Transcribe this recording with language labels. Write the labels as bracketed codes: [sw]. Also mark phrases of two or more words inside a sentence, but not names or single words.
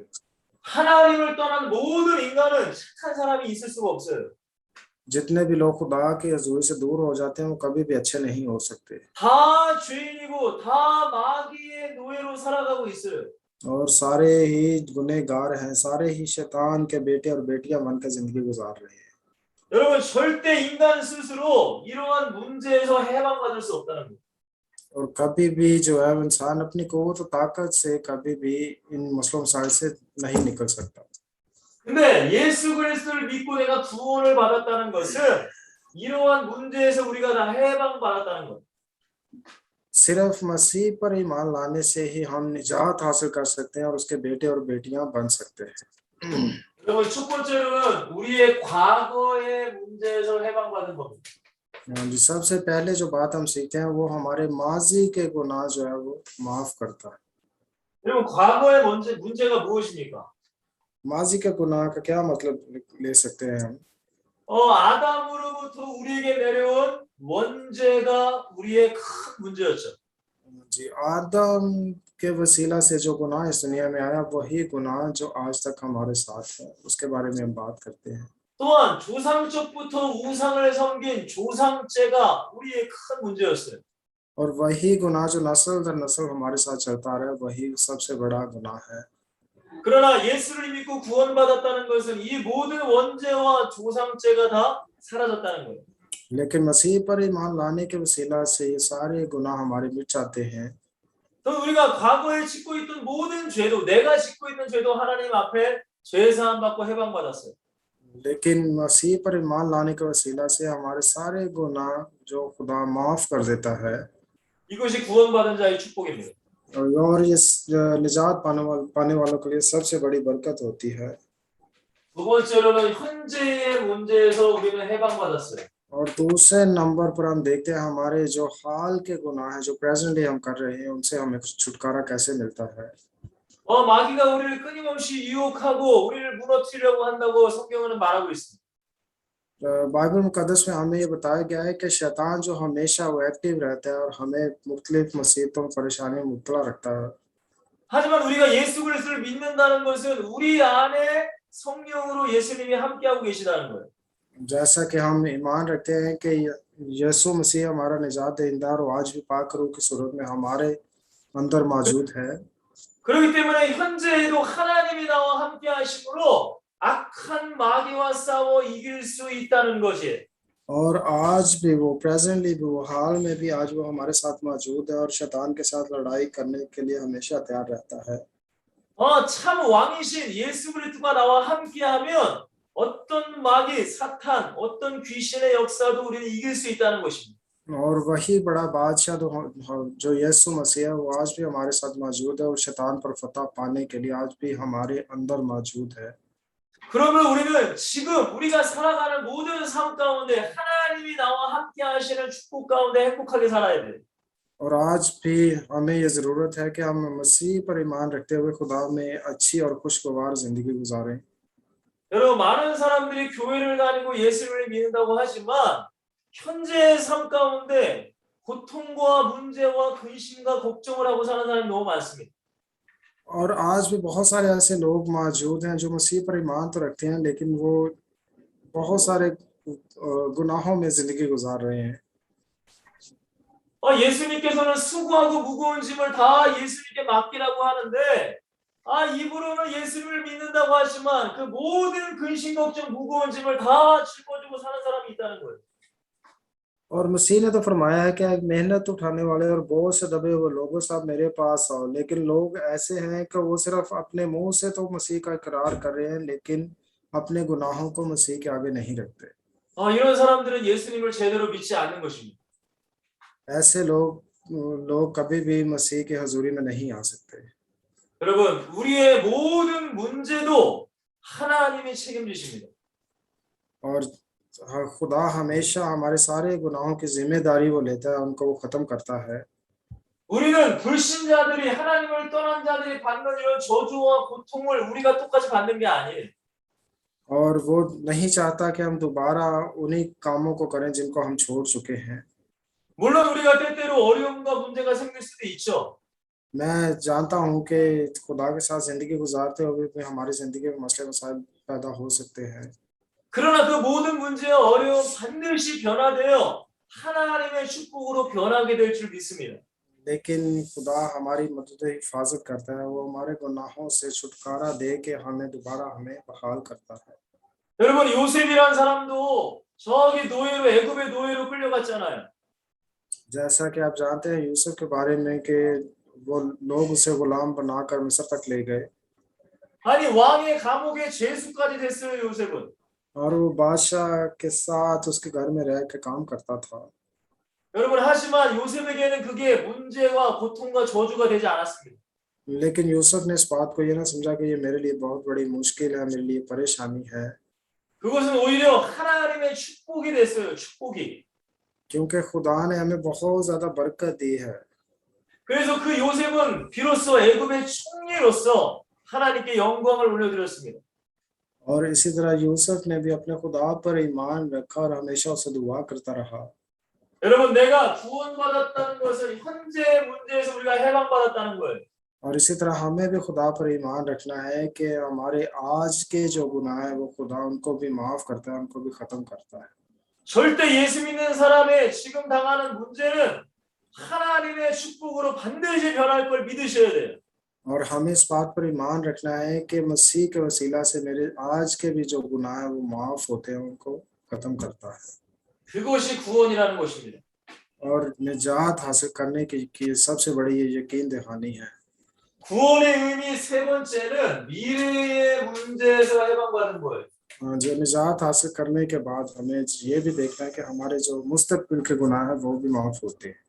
[ko] 하나님을 떠난 모든 인간은 착한 사람이 있을 수가 없어요. [ur] جتنے بھی لوگ خدا کے حضور سے دور ہو جاتے ہیں وہ کبھی بھی اچھے نہیں ہو سکتے [ko] 다 죄인이고 다 마귀의 노예로 살아가고 있어요. [ur] اور سارے ہی گنہگار ہیں، سارے ہی شیطان کے بیٹے اور بیٹیاں بن کر زندگی گزار رہے ہیں. [ko] 여러분, 절대 इं간 스스로 이러한 문제에서 해방받을 수 없다는 거예요. [ur] اور کبھی بھی جو ہے انسان اپنی قوت اور طاقت سے کبھی بھی ان مسلوں مسائل سے نہیں نکل سکتا. [ko] 근데 예수 그리스도를 믿고 내가 구원을 받았다는 것은 이러한 문제에서 우리가 다 해방받았다는 거예요. [ur] صرف مسیح پر ایمان لانے سے ہی ہم نجات حاصل کر سکتے ہیں اور اس کے بیٹے اور بیٹیاں بن سکتے ہیں. [ko] 여러분, 첫 번째로는 우리의 과거의 문제에서 해방받는 겁니다. [ur] جی، سب سے پہلے جو بات ہم سیکھتے ہیں وہ ہمارے ماضی کے گناہ جو ہے وہ معاف کرتا ہے. [ko] 여러분, 과거의 문제가 무엇입니까? [ur] ماضی کے گناہ کا کیا مطلب لے سکتے ہیں ہم? [ko] 아담으로부터 우리에게 내려온 원죄가 우리의 큰 문제였죠. [ur] جی، آدم کے وسیلہ سے جو گناہ اس دنیا میں آیا وہی گناہ جو آج تک ہمارے ساتھ ہے، اس کے بارے میں ہم بات کرتے ہیں. [ko] 또한 조상적부터 우상을 섬긴 조상죄가 우리의 큰 문제였어요. [ur] اور وہی گناہ جو نسل در نسل ہمارے ساتھ چلتا رہا ہے وہی سب سے بڑا گناہ ہے. [ko] 그러나 예수를 믿고 구원받았다는 것은 이 모든 원죄와 조상죄가 다 사라졌다는 거예요. [ur] لیکن مسیح پر ایمان لانے کے وسیلہ سے یہ سارے گناہ ہمارے مٹ جاتے ہیں. [ko] 또 우리가 과거에 짓고 있던 모든 죄도, 내가 짓고 있는 죄도 하나님 앞에 죄 사함 받고 해방받았어요. [ur] لیکن مسیح پر ایمان لانے کے وسیلہ سے ہمارے سارے گناہ جو خدا معاف کر دیتا ہے [ko] 이것이 구원받은 자의 축복입니다. [ur] اور یہ نجات پانے والوں کے لیے سب سے بڑی برکت ہوتی ہے. [ko] 두 번째로는 현재의 문제에서 우리는 해방받았어요. [ur] اور دوسرے نمبر پر ہم دیکھتے ہیں ہمارے جو حال کے گناہ ہیں جو [en] present day [ur] ہم کر رہے ہیں ان سے ہمیں چھٹکارا کیسے ملتا ہے. [ko] 마귀가 우리를 끊임없이 유혹하고 우리를 무너뜨리려고 한다고 성경은 말하고 있습니다. [ur] بائبل مقدس میں ہمیں یہ بتایا گیا ہے کہ شیطان جو ہمیشہ وہ ایکٹو رہتا ہے اور ہمیں مختلف مصیبتوں پریشانیوں میں مبتلا رکھتا ہے. [ko] 하지만 우리가 예수 그리스도를 믿는다는 것은 우리 안에 성령으로 예수님이 함께하고 계시다는 거예요. [ur] جیسا کہ ہم ایمان رکھتے ہیں کہ یسوع مسیح ہمارا نجات دیندا اور آج بھی پاک روح کی صورت میں ہمارے اندر موجود ہے. [ko] 그렇기 때문에 현재에도 하나님이 나와 함께 하심으로 악한 악한 마귀와 싸워 이길 수 있다는 것이 [ur] اور آج بھی وہ پریزنٹلی بھی وہ حال میں بھی آج وہ ہمارے ساتھ موجود ہے اور شیطان کے ساتھ لڑائی کرنے کے لیے ہمیشہ تیار رہتا ہے. [ko] 참 왕이신 예수 그리스도가 나와 함께하면 어떤 마귀, 사탄, 어떤 귀신의 역사도 우리는 이길 수 있다는 것입니다. [ur] اور وہی بڑا بادشاہ جو یسوع مسیح ہے وہ آج بھی ہمارے ساتھ موجود ہے اور شیطان پر فتح پانے کے لیے آج بھی ہمارے اندر موجود ہے. [ko] 그러면 우리는 지금 우리가 살아가는 모든 삶 가운데 하나님이 나와 함께 하시는 축복 가운데 행복하게 살아야 돼. [ur] اور آج بھی ہمیں یہ ضرورت ہے کہ ہم مسیح پر ایمان رکھتے ہوئے خدا میں اچھی اور خوشگوار زندگی گزاریں. [ko] 여러분 많은 사람들이 교회를 다니고 예수를 믿는다고 하지만 현재의 삶 가운데 고통과 문제와 근심과 걱정을 하고 사는 사람이 너무 많습니다. [ur] اور آج بھی بہت سارے ایسے لوگ موجود ہیں جو مسیح پر ایمان تو رکھتے ہیں لیکن وہ بہت سارے گناہوں میں زندگی گزار رہے ہیں. [ko] 예수님께서는 수고하고 무거운 짐을 다 예수님께 맡기라고 하는데 입으로는 예수를 믿는다고 하지만 그 모든 근심 걱정 무거운 짐을 다 짊어지고 사는 사람이 있다는 거예요. [ur] اور مسیح نے تو فرمایا ہے کہ محنت اٹھانے والے اور بوجھ سے دبے ہوئے لوگوں سب میرے پاس آؤ، لیکن لوگ ایسے ہیں کہ وہ صرف اپنے منہ سے تو مسیح کا اقرار کر رہے ہیں لیکن اپنے گناہوں کو مسیح کے آگے نہیں رکھتے. [ko] 이런 사람들은 예수님을 제대로 믿지 않는 것입니다. [ur] ایسے لوگ کبھی بھی مسیح کی حضوری میں نہیں آ سکتے. [ko] 여러분, 우리의 모든 문제도 하나님이 책임지십니다. [ur] اور خدا ہمیشہ ہمارے سارے گناہوں کی ذمہ داری وہ لیتا ہے، ان کو وہ ختم کرتا ہے. [ko] 우리는 불신자들이 하나님을 떠난 자들이 받는 이런 저주와 고통을 우리가 똑같이 받는 게 아니에요. [ur] اور وہ نہیں چاہتا کہ ہم دوبارہ انہی کاموں کو کریں جن کو ہم چھوڑ چکے ہیں. [ko] 물론 우리가 때때로 어려움과 문제가 생길 수도 있죠. [ur] میں جانتا ہوں کہ خدا کے ساتھ زندگی گزارتے ہوئے بھی ہماری زندگی میں مسلے مسائل پیدا ہو سکتے ہیں. [ko] 그러나 그 모든 문제와 어려움 반드시 변화되어 하나님의 축복으로 변하게 될 줄 믿습니다. [ur] لیکن خدا ہماری مدد حفاظت کرتا ہے، وہ ہمارے گناہوں سے چھٹکارا دے کے ہمیں دوبارہ ہمیں بحال کرتا ہے. [ko] 여러분 요셉이란 सा람도 저기 노예로 애굽의 노예로 끌려갔잖아요. [ur] جیسا کہ آپ جانتے ہیں یوسف کے بارے میں کہ وہ لوگ اسے غلام بنا کر مصر تک لے گئے [ko] 아니 왕의 감옥의 죄수까지 됐어요 요셉은. [ur] اور وہ بادشاہ کے ساتھ اس کے گھر میں رہ کے کام کرتا تھا. [ko] 여러분 하지만 요셉에게는 그게 문제와 고통과 저주가 되지 않았습니다. [ur] لیکن یوسف نے اس بات کو یہ نہ سمجھا کہ یہ میرے لیے بہت بڑی مشکل ہے، میرے لیے پریشانی ہے, [ko] 그것은 오히려 하나님의 축복이 됐어요. 축복이. [ur] کیونکہ خدا نے ہمیں بہت زیادہ برکت دی ہے. [ko] 그래서 그 요셉은 비로소 애굽의 총리로서 하나님께 영광을 올려드렸습니다. [ur] اور اسی طرح یوسف نے بھی اپنے خدا پر ایمان رکھا اور ہمیشہ اسے دعا کرتا رہا. [ko] 여러분 내가 구원받았다는 것은 현재 문제에서 우리가 해방받았다는 거예요. [ur] اور اسی طرح ہمیں بھی خدا پر ایمان رکھنا ہے کہ ہمارے آج کے جو گناہ ہے وہ خدا ان کو بھی معاف کرتا ہے، ان کو بھی ختم کرتا ہے. [ko] 절대 예수 믿는 사람의 지금 당하는 문제는 하나님의 축복으로 반드시 변할 걸 믿으셔야 돼요. [ur] اور ہمیں اس بات پر ایمان رکھنا ہے کہ مسیح کے وسیلہ سے میرے آج کے بھی جو گناہ ہے وہ معاف ہوتے ہیں، ان کو ختم کرتا ہے. [ko] 그것이 구원이라는 것입니다. [ur] اور نجات حاصل کرنے کی سب سے بڑی یہ یقین دہانی ہے. [ko] 구원의 의미 세 번째는 미래의 문제에서 해방받는 거예요. [ur] جو نجات حاصل کرنے کے بعد ہمیں یہ بھی دیکھنا ہے کہ ہمارے جو مستقبل کے گناہ ہے وہ بھی معاف ہوتے ہیں.